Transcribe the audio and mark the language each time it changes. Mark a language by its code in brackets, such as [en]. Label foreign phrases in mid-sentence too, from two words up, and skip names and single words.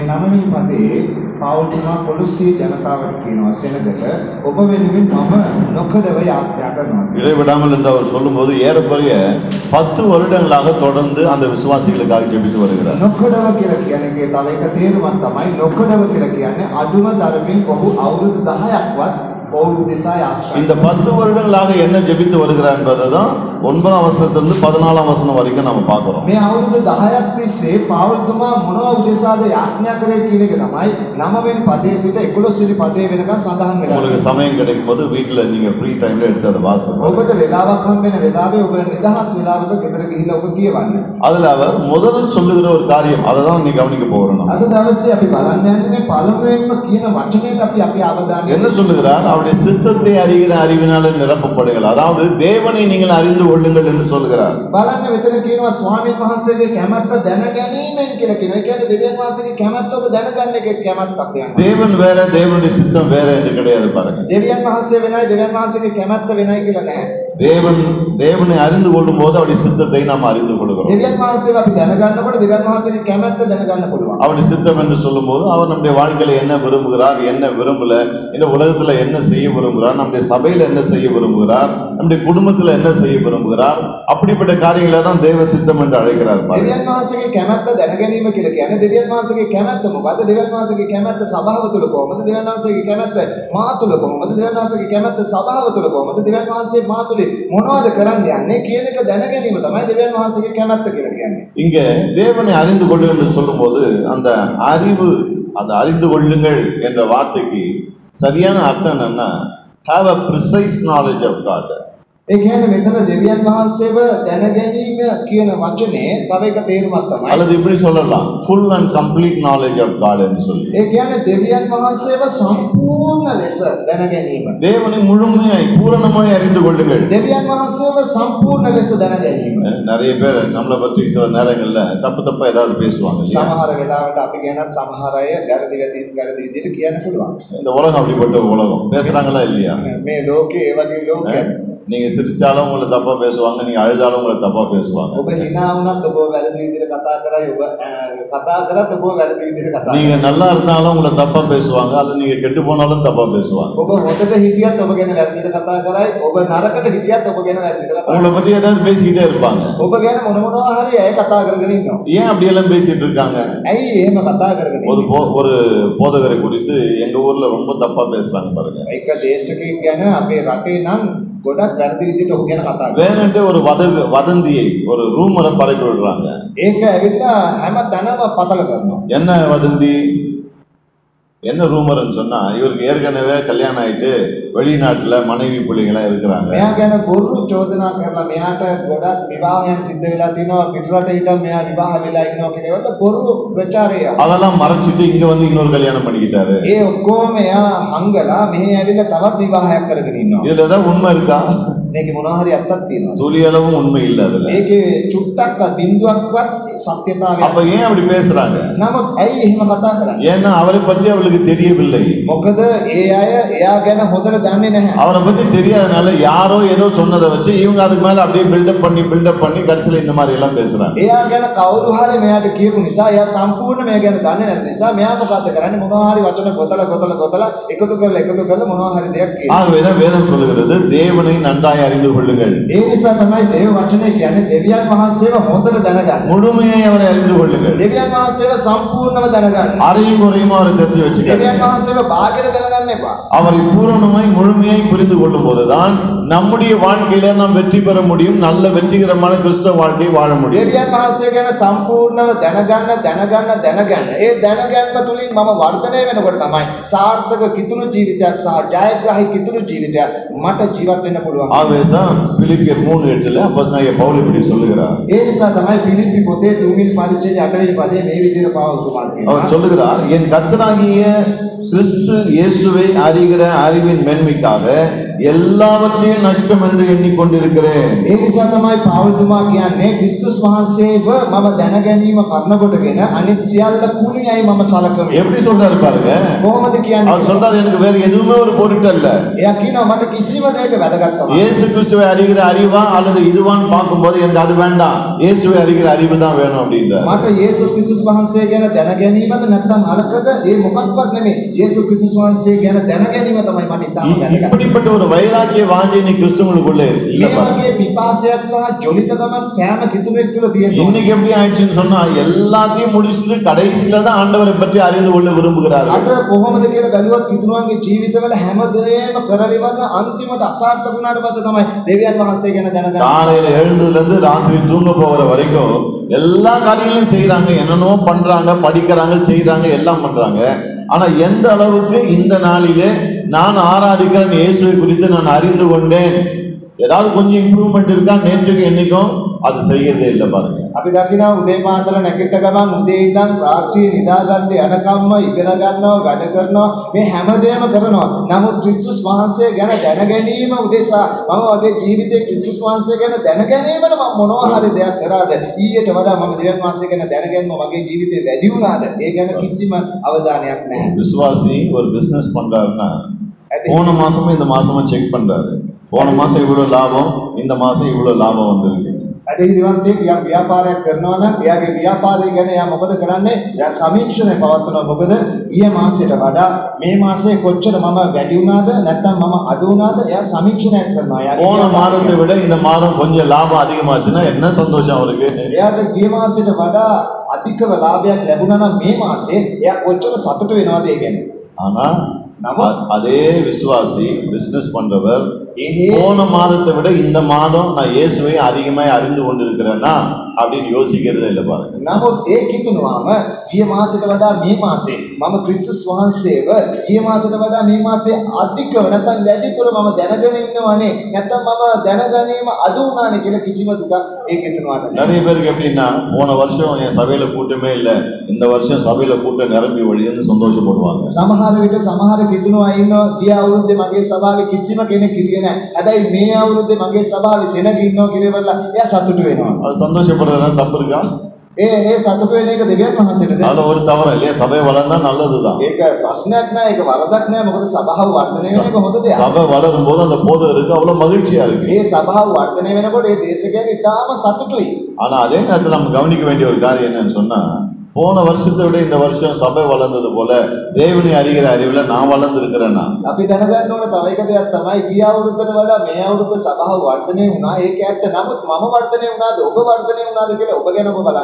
[si] නවවෙනි පදේ පවුල්තුමා පොලිසිය ජනතාවට කියනවා සෙනගට ඔබ වෙනුවෙන් මම නොකඩව යාත්‍රා කරනවා. [ta] இடைவிடாமல் என்று அவர் சொல்லும்போது ஏறக்குறைய 10 வருடங்களாக தொடர்ந்து அந்த விசுவாசிகளுக்காக ஜெபித்து வருகிறார். [si] නොකඩව කියලා කියන්නේ තව එක තේරුමක් තමයි නොකඩව කියලා කියන්නේ අඩුම තරමින් ඔහු අවුරුදු 10ක්වත් ඔහු දෙසා යාත්‍රා. [ta] இந்த 10 வருடங்களாக என்ன ஜெபித்து வருகிறார் என்பதுதான் 9ஆம் வசனத்திலிருந்து 14ஆம் வசனம் வரைக்கும் நாம பார்க்கிறோம். [si] මේ අවුරුදු 10ක් තිස්සේ පවුල්තුමා මොනවා උදෙසාද යාඥා කරේ කියන එක තමයි 9 වෙනි පදයේ සිට 11 වෙනි පදයේ වෙනකන් සඳහන් වෙලා. [ta] உங்களுக்கு சமயம் கிடைக்கும் போது வீட்ல நீங்க [en] free time [ta] எடுத்து அதை வாசிங்க. [si] ඔබට වෙලාවක් හම් වෙන වෙලාවේ ඔබ නිදහස් වෙලාවක ගෙදර ගිහිල්ලා ඔබ කියවන්න. [ta] அதுல அவர் முதல்ல சொல்லுகிற ஒரு காரியம் அதை தான் நீ கவனிக்க போறோம். [si] අද දවසේ අපි බලන්න යන්නේ මේ පළමුවෙන්ම කියන වචනයට අපි අවධානය [ta] என்ன சொல்லுகிறார்? அவருடைய சித்தத்தை அறிகிற அறிவினால நிரப்பப்படுங்கள். அதாவது தேவனை நீங்கள் அறிந்து கொள்ளுங்கள் என்று சொல்கிறார். [si] බලන්න මෙතන කියනවා ස්වාමීන් වහන්සේගේ කැමැත්ත දැනගැනීමෙන් කියලා කියනවා. ඒ කියන්නේ දෙවියන් වහන්සේගේ කැමැත්ත ඔබ දැනගන්න එක කැමැත්තක් දෙනවා. [ta] தேவன் வேற தேவனுடைய சித்தம் வேற என்று கிடையாது பாருங்க. [si] දෙවියන් වහන්සේ වෙනයි දෙවියන් වහන්සේගේ කැමැත්ත වෙනයි කියලා නැහැ. [ta] தேவனை அறிந்து கொள்ளும் போது அவருடைய சித்தத்தை நாம் அறிந்து கொள்கிறோம். [si] දෙවියන් වහන්සේව අපි දැනගන්නකොට දෙවියන් වහන්සේගේ කැමැත්ත දැනගන්න පුළුවන්. [ta] அவருடைய சித்தம் என்று சொல்லும்போது அவர் நம்முடைய வாழ்க்கையில என்ன விரும்புகிறார், என்ன விரும்பல, இந்த உலகத்துல என்ன செய்ய விரும்புகிறார், நம்முடைய சபையில என்ன செய்ய விரும்புகிறார், நம்முடைய குடும்பத்துல என்ன செய்ய விரும்புகிறார், அப்படிப்பட்ட காரியங்களை தான் தேவ சித்தம் என்று அழைக்கிறார். [si] දෙවියන් වහන්සේගේ කැමැත්ත දැනගැනීම කියලා කියන්නේ දෙවියන් වහන්සේගේ කැමැත්ත මොකද්ද? දෙවියන් වහන්සේගේ කැමැත්ත සභාව තුළ කොහොමද? දෙවියන් වහන්සේගේ කැමැත්ත මා තුළ කොහොමද? දෙවියන් වහන්සේගේ කැමැත්ත සභාව තුළ කොහොමද? දෙවියන් වහන්සේ මා තුළ මොනවද කරන්න යන්නේ කියන එක දැනගැනීම තමයි දෙවියන් වහන්සේගේ කැමැත්ත කියලා කියන්නේ. [ta] இங்க தேவனை அறிந்து கொள்ளு என்று சொல்லும்போது அந்த அறிந்து கொள்ளுங்கள் என்ற வார்த்தைக்கு சரியான அர்த்தம் என்னன்னா [en] have a precise knowledge of God. [si] ඒ කියන්නේ මෙතන දෙවියන් වහන්සේව දැනගැනීම කියන වචනේ තව එක තේරුමක් තමයි. [ta] அல்லது இப்படி சொல்லலாம் [en] full and complete knowledge of God [ta] என்று சொல்லி. [si] ඒ කියන්නේ දෙවියன் වහන්සේව සම්පූර්ණ ලෙස දැනගැනීම. [ta] தேவனை முழுமையாய் பூரணமாய் அறிந்து கொள்ளுங்கள். [si] දෙවියන් වහන්සේව සම්පූර්ණ ලෙස දැනගැනීම. [ta] நிறைய பேர் நம்மளை பற்றி சில நேரங்கள்ல தப்பா ஏதாவது பேசுவாங்க. [si] සමහර වෙලාවට අපි ගැනත් සමහර අය වැරදි විදිහට කියන්න පුළුවන්. [ta] இந்த உலகம் அப்படிப்பட்ட உலகம். பேசுறாங்களா இல்லையா? [si] මේ ලෝකේ ඒ වගේ ලෝකයක්. [ta] நீங்க சிரிச்சாலும் உங்களை தப்பா பேசுவாங்க, நீங்க அழுதாலும் உங்களை தப்பா பேசுவாங்க. [si] ඔබ hina වුණත් ඔබ වැරදි විදිහට කතා කරයි, ඔබ කතා කරත් ඔබ වැරදි විදිහට කතා. [ta] நீங்க நல்லா இருந்தாலும் உங்களை தப்பா பேசுவாங்க, அல்லது நீங்க கெட்டு போனாலும் தப்பா பேசுவாங்க. [si] ඔබ හොඳට හිටියත් ඔබ ගැන වැරදිට කතා කරයි, ඔබ නරකට හිටියත් ඔබ ගැන වැරදිට කතා කරයි. [ta] உங்களை பத்தி ஏதாவது பேசிக்கிட்டே இருப்பாங்க. [si] ඔබ ගැන මොනවා හරි අය කතා කරගෙන ඉන්නවා. [ta] ஏன் அப்படி எல்லாம் பேசிட்டு இருக்காங்க? [si] ඇයි එහෙම කතා කරගෙන ඉන්නේ? [ta] ஒரு போதகரை குறித்து எங்க ஊர்ல ரொம்ப தப்பா பேசுறாங்க பாருங்க. [si] එක දේශකයෙක් ගැන අපේ රටේ නම් ගොඩක් වැරදි විදිහට ඔහු ගැන කතා කරනවා. [ta] வேணும்ட்டு ஒரு வதந்தியை ஒரு ரூமரை பரப்பி விடுறாங்க. [si] ඒක ඇවිල්ලා හැම තැනම පතල කරනවා. [ta] என்ன வதந்தி, என்ன ரூமர்னு சொன்னா இவருக்கு ஏற்கனவே கல்யாணம் ஆயிட்டு வெளிநாட்டுல மனைவி பிள்ளைங்களா இருக்கிறாங்க. [si] මෙයා ගැන බොරු චෝදනා කරලා මෙයාට ගොඩක් විවාහයන් සිද්ධ වෙලා තිනවා, පිටරට ඉඳන් මෙයා විවාහ වෙලා ඉන්නවා කියනකොට බොරු ප්‍රචාරය. [ta] அதெல்லாம் மறைச்சிட்டு இங்க வந்து இன்னொரு கல்யாணம் பண்ணிக்கிட்டாரு. [si] ඒ ඔක්කොම එයා හංගලා මෙහි ඇවිල්ලා තවත් විවාහයක් කරගෙන ඉන්නවා. [ta] இதுல ஏதாவது உண்மை இருக்கா? [si] මේකේ මොනවා හරි අත්තක් තියෙනවා. [ta] துளி அளவும் உண்மை இல்ல அதுல. [si] මේකේ චුට්ටක්වත් බිඳුවක්වත් සත්‍යතාවයක්. [ta] அப்ப ஏன் அப்படி பேசுறாங்க? [si] නමුත් ඇයි එහෙම කතා කරන්නේ? [ta] ஏன்னா அவரை பற்றி அவளுக்கு தெரியவில்லை. [si] මොකද ඒ අය එයා ගැන හොඳට දන්නේ නැහැ. [ta] அவரை பற்றி தெரியாதனால யாரோ ஏதோ சொன்னதை வச்சு இவங்க அதுக்கு மேல அப்படியே பில்டப் பண்ணி கடைசியில இந்த மாதிரி எல்லாம் பேசுறாங்க. [si] එයා ගැන කවුරු හරි මෙයාට කියපු නිසා එයා සම්පූර්ණ මේ ගැන දන්නේ නැති නිසා මෙයා මොකද්ද කරන්නේ? මොනවා හරි වචන ගොතලා එකතු කරලා මොනවා හරි දෙයක් කියනවා. [ta] ஆகவேதான் வேதம் சொல்லுகிறது தேவனை நன்றாய் அறிந்து கொள்ளுங்கள். [si] ඒ නිසා තමයි දේව වචනේ කියන්නේ දෙවියන් වහන්සේව හොඳට දැනගන්න. [ta] முழுமையாய் அவரை அறிந்து கொள்ளுங்கள். [si] දෙවියන් වහන්සේව සම්පූර්ණව දැනගන්න. [ta] அரையும் குறையுமா அவரை தெரிஞ்சு வச்சுக்கோங்க. [si] දෙවියන් වහන්සේව භාගයට දැනගන්න එපා. [ta] அவரை பூரணமாய் முழுமையாய் புரிந்து கொள்ளும் போதுதான் நம்முடைய வாழ்க்கையில நாம் வெற்றி பெற முடியும், நல்ல வெற்றிகரமான கிறிஸ்தவ வாழ்க்கை வாழ முடியும். [si] දෙවියන් වහන්සේ ගැන සම්පූර්ණව දැනගන්න. ඒ දැනගැන්ම තුලින් මම වර්ධනය වෙනකොට තමයි සාර්ථක කිතුණු ජීවිතයක් සහ ජයග්‍රාහී කිතුණු ජීවිතයක් මට ජීවත් වෙන්න පුළුවන්. [ta] ஆகவேதான் பிலிப்பியர் 3:8ல அப்போஸ்தலனாகிய பவுல் இப்படி சொல்லுகிறார். [si] ඒ නිසා තමයි පිලිප්පි පොතේ 3 වෙනි පරිච්ඡේදයේ 8 වෙනි පදයේ මේ විදිහට පාවතුමා කියනවා. [ta] அவர் சொல்லுகிறார், என் கர்த்தராகிய கிறிஸ்து இயேசுவை அறிகிற அறிவின் மேன்மைக்காக எல்லாவற்றையும் நஷ்டம் என்று எண்ணிக்கொண்டிருக்கிறேன். [si] ඒ නිසා තමයි පාවුල්තුමා කියන්නේ ක්‍රිස්තුස් වහන්සේව මම දැන ගැනීම කරනකොටගෙන අනිත් සියල්ල කුණියයි මම සලකමි. [ta] எப்படி சொல்றாரு பாருங்க. [si] කොහොමද කියන්නේ? [ta] அவர் சொல்றாரு, எனக்கு வேற எதுவுமே ஒரு பொருட்டு அல்ல. [si] එයා කියනවා මට කිසිම දෙයක වැදගත්කමක් [ta] இயேசு கிறிஸ்துவை அறிகிற அறிவா அல்லது இதுவான்னு பார்க்கும்போது எனக்கு அது வேண்டாம், இயேசுவை அறிகிற அறிவு தான் வேணும் அப்படின்றார். [si] මට යේසුස් ක්‍රිස්තුස් වහන්සේ ගැන දැන ගැනීමද නැත්නම් අරකද ඒ මොකක්වත් නෙමෙයි. යේසුස් ක්‍රිස්තුස් වහන්සේ ගැන දැන ගැනීම තමයි මට ඉතාම වැදගත්. [ta] இப்படிப்பட்ட ஒரு வைராக்கிய வாஞ்சை நீ கிறிஸ்துவுக்குள்ளே இல்ல [si] මේ [ta] பாருங்க. [si] වගේ පිපාසයක් සහ ජොලිතකමක් සෑම කිතුනෙක් තුළ තියෙනවා. [ta] இன்னைக்கு எப்படி ஆயிடுச்சுன்னு சொன்னா எல்லாத்தையும் முடிச்சுட்டு கடைசியில தான் ஆண்டவரை பற்றி அறிந்து கொள்ள விரும்புகிறார்கள். අද කොහොමද කියලා බැලුවත් කිතුණුවන්ගේ ජීවිතවල හැමදේම කරලා ඉවරලා අන්තිමට අසාර්ථක වුණාට පස්සේ තමයි දෙවියන් වහන්සේ ගැන දැනගන්නේ. காலையில எழுந்ததுல இருந்து ராத்திரி தூங்க போகிற வரைக்கும் எல்லா காரியங்களையும் செய்யறாங்க, என்னென்னோ பண்றாங்க, படிக்கிறாங்க, செய்யறாங்க, எல்லாம் பண்றாங்க. ஆனா எந்த அளவுக்கு இந்த நாளிலே நான் ஆராதிக்கிறேன் இயேசுவை குறித்து நான் அறிந்து கொண்டேன், ஏதாவது கொஞ்சம் இம்ப்ரூவ்மெண்ட் இருக்கா நேற்றுக்கு என்னைக்கும் அது செய்யறதே இல்லை பாருங்க. [si] අපි දකිනවා උදේ පාන්දර නැගිට ගමන් උදේ ඉඳන් රාත්‍රියේ නිදා ගන්න යනකම්ම ඉගෙන ගන්නවා, වැඩ කරනවා, මේ හැමදේම කරනවා. නමුත් ක්‍රිස්තුස් වහන්සේ ගැන දැන ගැනීම උදෙසා මම මගේ ජීවිතේ ක්‍රිස්තුස් වහන්සේ ගැන දැන ගැනීමට මම මොනවා හරි දෙයක් කරාද? ඊට වඩා මම දෙවියන් වහන්සේ ගැන දැනගන්න මගේ ජීවිතේ වැඩි වුණාද? ඒ ගැන කිසිම අවධානයක් නැහැ. [ta] விசுவாசி ஒரு பிசினஸ் பண்றாருன்னா போன மாசமும் இந்த மாசமும் செக் பண்றாரு. போன மாசம் இவ்வளவு லாபம், இந்த மாசம் இவ்வளவு லாபம் வந்திருக்கு. [si] අධිදිවන්තයෙක් යම් ව්‍යාපාරයක් කරනවා නම් එයාගේ ව්‍යාපාරය ගැන එයා මොකද කරන්නේ? එයා සමීක්ෂණය පවත්වනවා. මොකද ඊයේ මාසයට වඩා මේ මාසයේ කොච්චර මම වැඩි වුණාද නැත්නම් මම අඩු වුණාද? එයා සමීක්ෂණයක් කරනවා. [ta] போன மாதத்தை விட இந்த மாதம் கொஞ்சம் லாபம் அதிகமாச்சுன்னா என்ன சந்தோஷம் அவருக்கு? [si] එයාට ගිය මාසයට වඩා අධිකව ලාභයක් ලැබුණා නම් මේ මාසේ එයා කොච්චර සතුටු වෙනවද ඒ ගැන? [ta] ஆனா அதே விசுவாசி பிசினஸ் பண்றவர் ஏஹே போன மாதத்தை விட இந்த மாதம் நான் இயேசுவை அதிகமாய் அறிந்து கொண்டிருக்கிறேன்னா அப்படின்னு யோசிக்கிறதே இல்லை பாருங்க. [si] නමුත් ඒ කිතුණාම ගිය මාසෙට වඩා මේ මාසේ මම ක්‍රිස්තුස් වහන්සේව ගිය මාසෙට වඩා මේ මාසේ අධිකව නැත්නම් වැඩිපුර මම දැනගෙන ඉන්නවනේ නැත්නම් මම දැනගැනීම අඩු වුණානේ කියලා කිසිම දුකක් ඒ කිතුණාට නැහැ. [ta] நிறைய பேருக்கு எப்படின்னா போன வருஷம் என் சபையில கூட்டமே இல்லை, இந்த வருஷம் சபையில கூட்டம் நிரம்பி வழியுன்னு சந்தோஷப்படுவாங்க. [si] සමහර විට සමහර කිතුණා ඉන්නවා ගිය අවුරුද්දේ මගේ සභාවේ කිසිම කෙනෙක් හිටියේ නැහැ. හැබැයි මේ අවුරුද්දේ මගේ සභාවේ සෙනග ඉන්නවා කියලා එයා සතුටු වෙනවා. [ta] அது சந்தோஷப்படுறதுலாம் தப்பு இருக்கா? [si] ඒ සතුටු වෙන එක දෙවියන් වහන්සේටද? [ta] அதுல ஒரு தவறு இல்லையா? சபை வளர்ந்தா நல்லதுதான். [si] ඒක ප්‍රශ්නයක් නෑ, ඒක වරදක් නෑ. මොකද සභාව වර්ධනය වෙන එක හොඳ දෙයක්. [ta] சபை வளரும் போது அந்த போதகருக்கு அவ்வளவு மகிழ்ச்சியா இருக்கு. [si] මේ සභාව වර්ධනය වෙනකොට ඒ දේශකයන් ඉතාම සතුටුයි. [ta] ஆனா அதே நேரத்துல நம்ம கவனிக்க வேண்டிய ஒரு காரியம் என்னன்னு சொன்னா, போன வருஷத்தை விட இந்த வருஷம் சபை வளர்ந்தது போல தேவனை அறிகிற அறிவுல நான் வளர்ந்து இருக்கிறேன்னா [si] අපි දැනගන්න ඕන තව එක දෙයක් තමයි ගිය අවුරුද්දට වඩා මේ අවුරුද්ද සභාව වර්ධනය වුණා. ඒක ඇත්ත. නමුත් මම වර්ධනය වුණාද ඔබ වර්ධනය වුණාද කියලා ඔබ ගැන ඔබ බලන්න.